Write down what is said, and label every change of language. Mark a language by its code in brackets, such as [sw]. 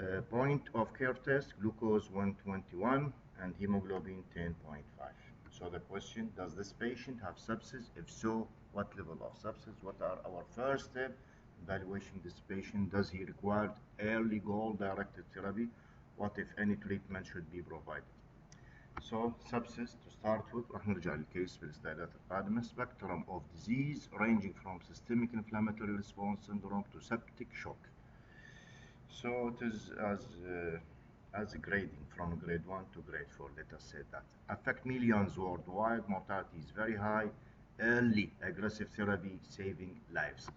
[en] Point of care test, glucose 121 and hemoglobin 10.5. So the question, does this patient have sepsis? If so, what level of sepsis? What are our first step evaluating this patient? Does he require early goal-directed therapy? What if any treatment should be provided? So sepsis to start with, [ar] راح نرجع للكيس في السلايدات القادمة. [en] Spectrum of disease ranging from systemic inflammatory response syndrome to septic shock. So it is as grading from grade 1 to grade 4, let us say that. Affect millions worldwide, mortality is very high, early aggressive therapy saving lives.